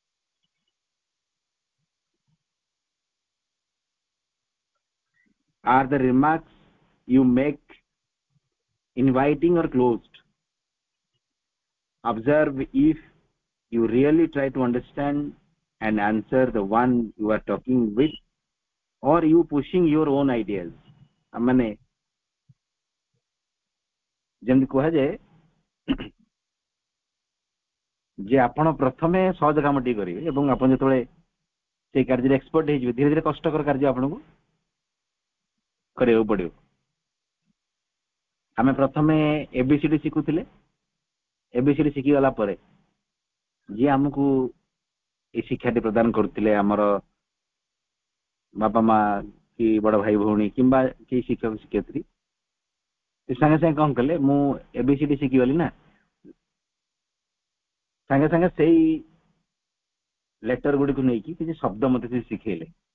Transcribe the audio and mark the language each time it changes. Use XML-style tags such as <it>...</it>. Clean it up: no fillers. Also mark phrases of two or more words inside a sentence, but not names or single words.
<en>Are the remarks you make inviting or closed? Observe if you really try to understand and answer the one you are talking with, or you pushing your own ideas.</en> <or>amane ଯେମିତି କୁହାଯାଏ ଯେ ଆପଣ ପ୍ରଥମେ ସହଜ କାମଟି କରିବେ ଏବଂ ଆପଣ ଯେତେବେଳେ ସେଇ କାର୍ଯ୍ୟରେ ଏକ୍ସପର୍ଟ ହେଇଯିବେ, ଧୀରେ ଧୀରେ କଷ୍ଟକର କାର୍ଯ୍ୟ ଆପଣଙ୍କୁ କରିବାକୁ ପଡିବ। ଆମେ ପ୍ରଥମେ ଏବିସିଡି ଶିଖୁଥିଲେ, ଏବିସିଡି ଶିଖିଗଲା ପରେ ଯିଏ ଆମକୁ এই ଶିକ୍ଷାଟି ପ୍ରଦାନ କରୁଥିଲେ, ଆମର ବାପା ମା କି ବଡ ଭାଇ ଭଉଣୀ କିମ୍ବା କି ଶିକ୍ଷକ ଶିକ୍ଷୟିତ୍ରୀ, ସେ ସାଙ୍ଗେ ସାଙ୍ଗେ କଣ କଲେ, ମୁଁ ଏବିସିଡି ଶିଖିଗଲି ନା, ସାଙ୍ଗେ ସାଙ୍ଗେ ସେଇ ଲେଟର ଗୁଡିକୁ ନେଇକି କିଛି ଶବ୍ଦ ମତେ ସେ ଶିଖେଇଲେ।</or>